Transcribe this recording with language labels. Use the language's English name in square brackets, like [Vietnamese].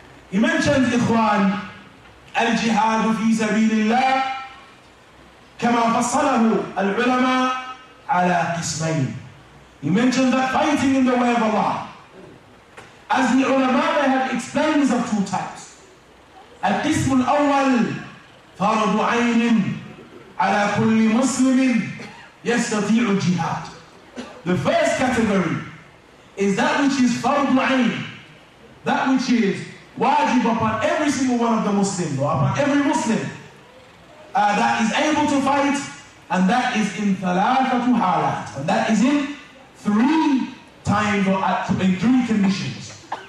[English] He mentioned, ikhwan, [Arabic] al-jihad fi sabilillah كما فصله العلماء على قسمين. [English] He mentioned that fighting in the way of Allah, as the ulama they have explained, is of two types. [Arabic] القسم الأول فرض عين على كل مسلم يستطيع الجهاد. [English] The first category is that which is فرض عين, that which is wajib upon every single one of the Muslims, or upon every Muslim that is able to fight, and that is in [Arabic] thalathatu halat, [English] and that is in three times or in three conditions.